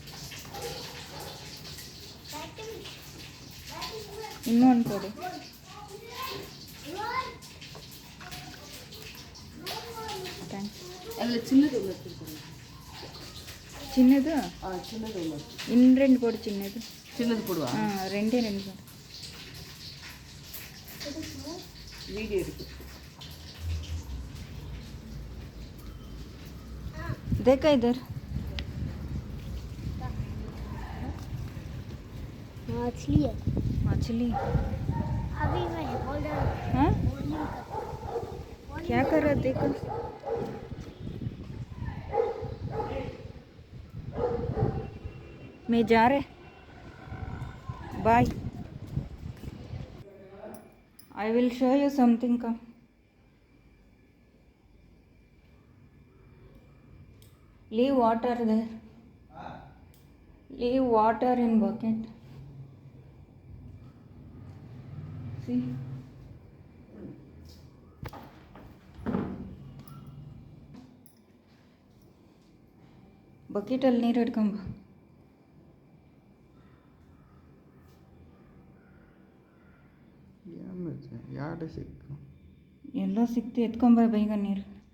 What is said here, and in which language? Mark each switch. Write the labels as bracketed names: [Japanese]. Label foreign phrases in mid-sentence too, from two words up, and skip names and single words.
[Kannada] ಇನ್ನೂ ಒಂದು ಕೊಡಿ. ಎಲ್ಲ ಚಿನ್ನದು ಚಿನ್ನದು ಚಿನ್ನದು ಇನ್ನು 2 ಕೊಡು. ಚಿನ್ನದು ಕೊಡುವ. ಹಾಂ, 2 ಕೊಡು. [Tamil] வீடியோ இருக்கு. [Hindi] देखा इधर मछली है. मछली अभी मैं बोल रहा हूँ. हाँ, क्या कर रहा? देखो मैं जा रहे. बाय. [English] I will show you something. Come. Leave water there. Leave water in bucket. See. [Kannada] ಬಕೆಟಲ್ಲಿ ನೀರು ಹಿಡ್ಕೊಂಬ. ಎಲ್ಲೋ ಸಿಕ್ತು, ಎತ್ಕೊಂಬ ಬೇಗ ನೀರು.